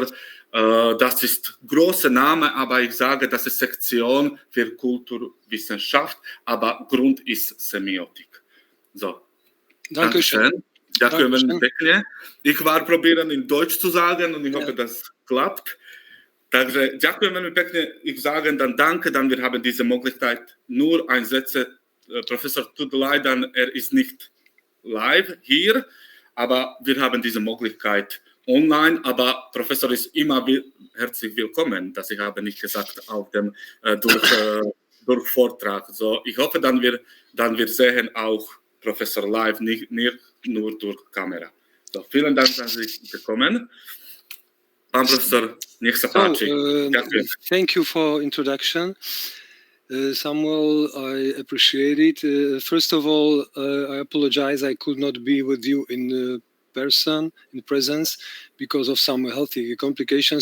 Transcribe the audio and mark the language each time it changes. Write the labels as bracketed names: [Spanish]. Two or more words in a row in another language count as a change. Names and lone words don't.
[German] Das ist großer Name, aber ich sage, das ist Sektion für Kulturwissenschaft, aber Grund ist Semiotik. So. Dankeschön. Dankeschön. Ich war probieren in Deutsch zu sagen und ich hoffe, das klappt. [Slovak] Takže ďakujem veľmi pekne, [German] ich sagen dann danke, dann wir haben diese Möglichkeit, nur ein Sätze, Professor tut leid, dann er ist nicht live hier, aber wir haben diese Möglichkeit online, aber Professor ist immer herzlich willkommen, das ich habe nicht gesagt, auf dem durch Vortrag. So, ich hoffe, dann wir sehen auch Professor live, nicht nur durch Kamera. So, vielen Dank, dass Sie gekommen. Professor, [English] thank you for introduction. Samuel, I appreciate it. First of all, I apologize I could not be with you in presence, because of some healthy complications.